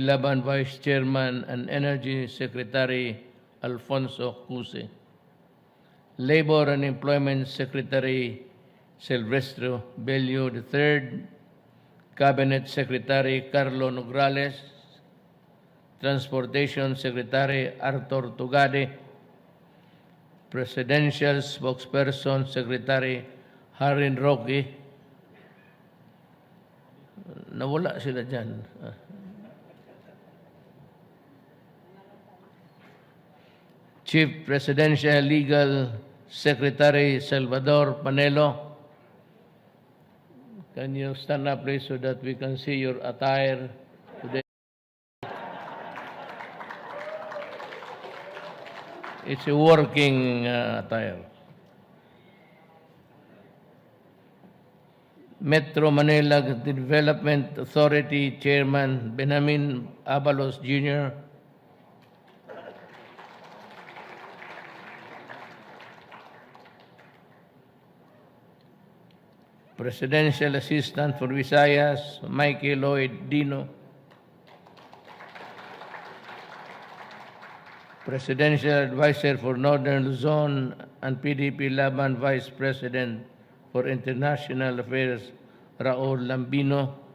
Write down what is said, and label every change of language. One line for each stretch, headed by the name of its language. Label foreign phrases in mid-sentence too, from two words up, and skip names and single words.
English: Laban Vice Chairman and Energy Secretary Alfonso Cuse, Labor and Employment Secretary Silvestre Bello III, Cabinet Secretary Carlo Nograles, Transportation Secretary Arthur Tugade, Presidential Spokesperson Secretary Harin Roque.
Filipino: Nawala sila dyan.
English: Chief Presidential Legal Secretary Salvador Panelo. Can you stand up, please, so that we can see your attire today? It's a working attire. Metro Manila Development Authority Chairman Benjamin Abalos Jr. Presidential Assistant for Visayas, Mikey Lloyd Dino. Presidential Advisor for Northern Luzon and PDP Laban Vice President for International Affairs, Raul Lambino.